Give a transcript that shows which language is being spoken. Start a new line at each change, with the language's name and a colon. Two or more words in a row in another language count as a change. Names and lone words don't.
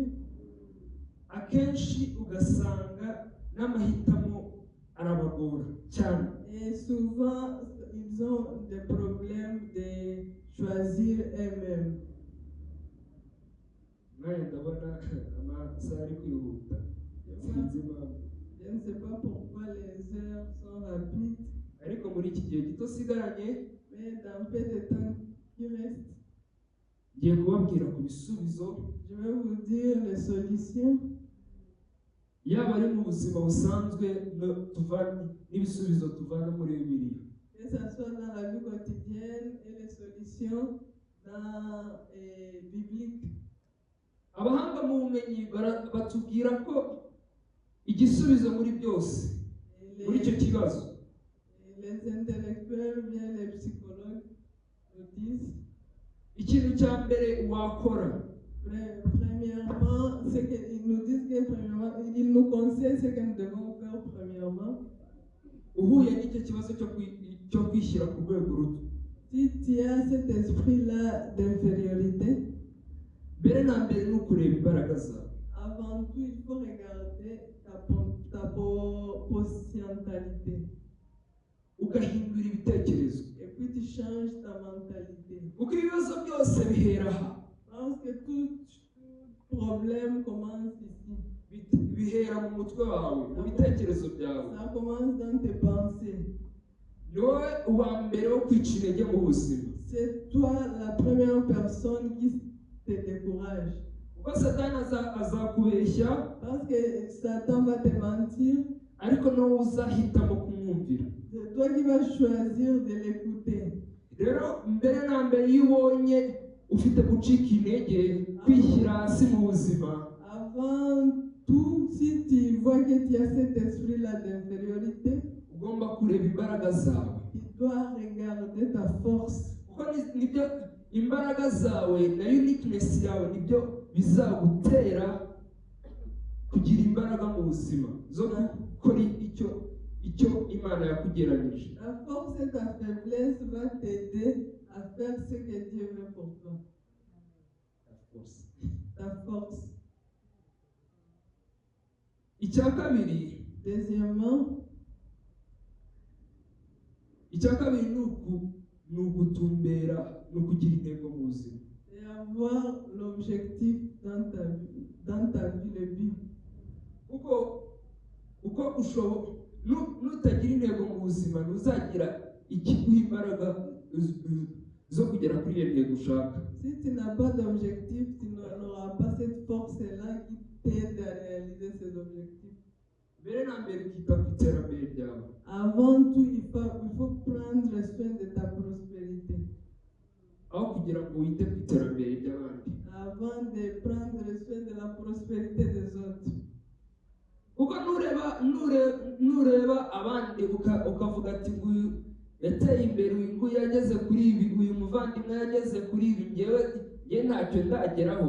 Kinyarwanda: Akenshi ugasanga n'amahitamo arabagora cyane.
French: Et souvent, ils ont des problèmes de choisir eux-mêmes.
Kinyarwanda: Ndabona amasaha ari kwihuta. Sinzi impamvu.
French: Je ne sais pas pourquoi les heures sont rapides.
Kinyarwanda: Ariko muri iki gihe gito sigaranye,
French: Mais dans peu de temps qui reste,
Kinyarwanda: ngiye kubabwira ku bisubizo.
French: je vais vous dire les solutions.
Kinyarwanda: Yaba ari mu buzima busanzwe n'ibisubizo tuvana muri Bibiliya.
French: Que ce soit dans la vie quotidienne et les solutions solution biblique.
Kinyarwanda: abahanga mu bumenyi batubwira ko igisubizo muri byose muri icyo kibazo
French: Les intellectuels, bien les psychologues nous disent,
Kinyarwanda: ikintu cya mbere wakora
French: premièrement, c'est qu'ils nous disent que premièrement, ils nous conseillent ce que nous devons faire premièrement.
Kinyarwanda: uhuye n'icyo kibazo cyo kwishyira ku rwego ruto.
French: Si tu as cet esprit-là d'infériorité,
Kinyarwanda: mbere na mbere ni ukureba imbaraga zawe.
French: avant tout, il faut regarder ta potentialité.
Kinyarwanda: ugahindura ibitekerezo.
French: Et puis tu changes ta mentalité.
Kinyarwanda: kuko ibibazo byose bihera aha.
French: Parce que tout problème commence ici.
Kinyarwanda: bihera mu mutwe wawe, mu bitekerezo byawe.
French: Ça commence dans tes pensées.
Kinyarwanda: ni wowe uwa mbere wo kwica intege mu buzima.
French: C'est toi la première personne qui te décourage.
Kinyarwanda: kuko satani azakubeshya,
French: Parce que Satan va te mentir.
Kinyarwanda: ariko ni wowe uzahitamo kumwumvira.
French: C'est toi qui vas choisir de l'écouter.
Kinyarwanda: rero mbere na mbere iyo ubonye ufite gucika intege, kwishyira hasi mu buzima,
French: Avant tout, si tu vois que tu as cet esprit-là d'infériorité,
Kinyarwanda: ugomba kureba imbaraga zawe.
French: tu dois regarder ta force.
Kinyarwanda: kuko nibyo imbaraga zawe na uniqueness yawe nibyo bizagutera kugira imbaraga mu buzima zo gukora icyo Imana yakugeranyije.
French: La force et ta faiblesse va t'aider à faire ce que Dieu veut pour toi. Ta force.
Kinyarwanda: icya kabiri
French: Deuxièmement,
Kinyarwanda: ni ugutumbera, ni ukugira intego mu buzima.
French: c'est avoir l'objectif dans ta vie, le but.
Kinyarwanda: uko nutagira intego mu buzima ntuzagira ikiguha imbaraga zo kugera kuri iyo ntego ushaka.
French: Si tu n'as pas d'objectif, tu n'auras pas cette force-là qui t'aide à réaliser ces objectifs.
Kinyarwanda: mbere na mbere ukita ku iterambere ryawe.
French: Avant tout, il faut prendre soin de ta prospérité.
Kinyarwanda: aho kugira ngo wite ku iterambere ry'abandi.
French: Avant de prendre soin de la prospérité des autres.
Kinyarwanda: kuko nureba abandi ukavuga ati nguyu yateye imbere, uyu nguyu yageze kuri ibi, uyu muvandimwe yageze kuri ibi, ngewe ntacyo ndageraho.